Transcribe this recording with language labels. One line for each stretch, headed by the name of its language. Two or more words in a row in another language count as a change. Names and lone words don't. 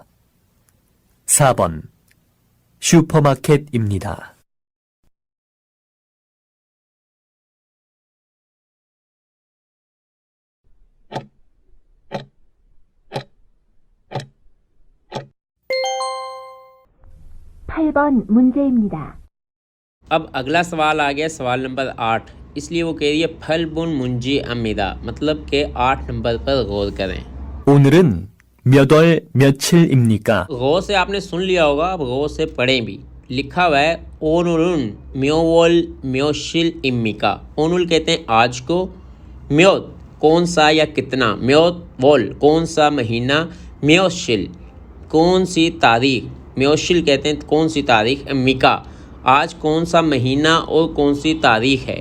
Korean: 4번 슈퍼마켓입니다. 번 문제입니다.
Urdu: اب اگلا سوال آ گیا، سوال نمبر 8. اس لیے وہ کہہ رہی ہے
Korean: 팔 번 문제입니다,
Urdu: مطلب کہ 8 نمبر پر غور کریں.
Korean: 오늘은 몇 월 며칠입니까?
Urdu: غور سے آپ نے سن لیا ہوگا، اب غور سے پڑھیں بھی۔ لکھا ہوا ہے
Korean: 오늘은 몇월 며칠입니까.
Urdu: ओनुल کہتے ہیں آج کو، म्योत کون سا یا کتنا,
Korean: 몇 월
Urdu: کون سا مہینہ، म्योशिल کون سی تاریخ، म्योशिल کہتے ہیں کون سی تاریخ، इम्मिका آج کون سا مہینہ اور کون سی تاریخ ہے।